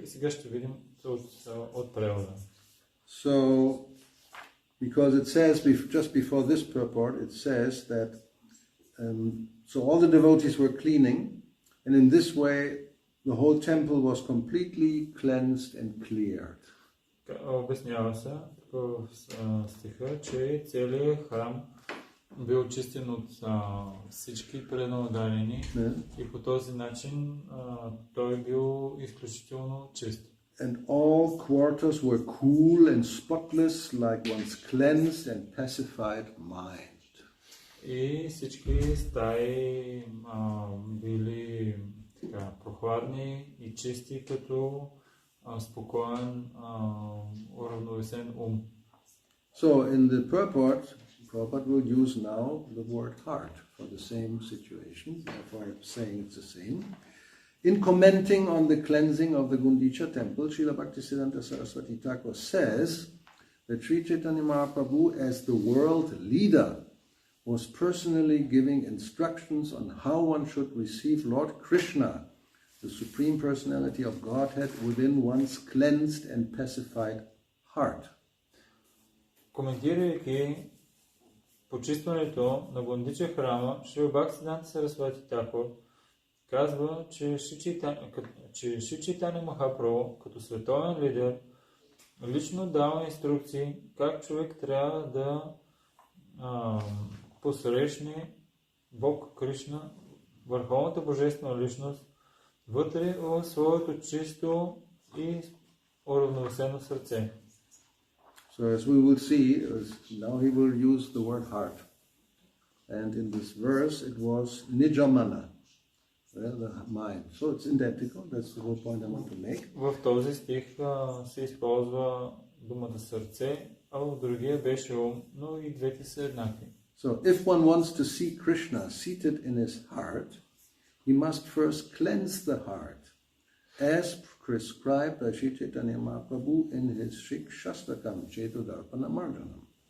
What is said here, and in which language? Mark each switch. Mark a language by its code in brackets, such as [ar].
[bg] И сега ще видим от превода. [en] So, because it says, just before this purport, it says that, so all the devotees were cleaning, and in this way, the whole temple was completely cleansed and cleared. [bg] Обяснява се в стиха, че целият храм бил чистен от всички преднададени и по този начин той бил изключително чист. [en] And all quarters were cool and spotless, like one's cleansed and pacified mind. [bg] И всички стаи били така, прохладни и чисти, като спокоен, уравновесен ум. [en] So in the purport, Prabhupada will use now the word heart for the same situation, therefore saying it's the same. In commenting on the cleansing of the Gundicha temple, Srila Bhaktisiddhanta Saraswati Thakur says that Sri Chaitanya Mahaprabhu, as the world leader, was personally giving instructions on how one should receive Lord Krishna, the Supreme Personality of Godhead, within one's cleansed and pacified heart. [bg] Коментирайки почистването на Гундича храма, Шрила Бхактисиданта Сарасвати Такур казва, че Шри Чайтanya Махапрабху, като световен лидер, лично дава инструкции как човек трябва да посрещне Бог Кришна, върховната божествена личност, вътре в своето чисто и уравновесено сърце. [en] So as we will see, now he will use the word heart. And in this verse it was nijamana, the mind. So it's identical, that's the whole point I want to make. [bg] В този стих се използва думата сърце, а в другия беше ум, но и двете са еднакви. [en] So if one wants to see Krishna seated in his heart, he must first cleanse the heart, as prescribed by Sri Chaitanya Mahaprabhu in his Shikshastakam, Cetodarpana Marjanam.